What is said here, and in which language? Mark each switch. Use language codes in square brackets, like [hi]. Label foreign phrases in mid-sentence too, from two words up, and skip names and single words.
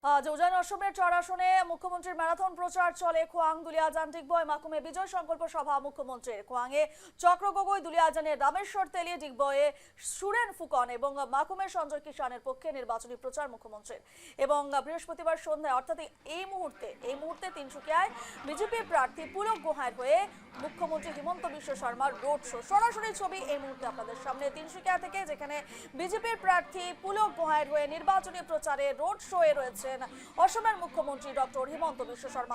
[bn] আজ উজান অসমের চর আসনে মুখ্যমন্ত্রীর ম্যারাথন প্রচার চলে। খোয়াং দুলিয়াজান ডিগবয় মাকুমে বিজয় সংকল্প সভা মুখ্যমন্ত্রীর। খোয়াংয়ে চক্র গগৈ, দুলিয়াজানে রামেশ্বর তেলি, ডিগবয়ে সুরেন ফুকন এবং মাকুমে সঞ্জয় কিষানের পক্ষে নির্বাচনী প্রচার মুখ্যমন্ত্রীর। এবং বৃহস্পতিবার সন্ধ্যায় অর্থাৎ এই মুহূর্তে তিনসুকিয়ায় বিজেপি প্রার্থী পুলক গোহাঁইয়ের হয়ে মুখ্যমন্ত্রী হিমন্ত বিশ্ব শর্মার রোড শো। সরাসরি ছবি এই মুহূর্তে আপনাদের সামনে তিনসুকিয়া থেকে, যেখানে বিজেপির প্রার্থী পুলক গোহাঁইয়ের হয়ে নির্বাচনী প্রচারে রোড শোয়ে রয়েছে অসমের মুখ্যমন্ত্রী ডক্টর হিমন্ত বিশ্ব শর্মা।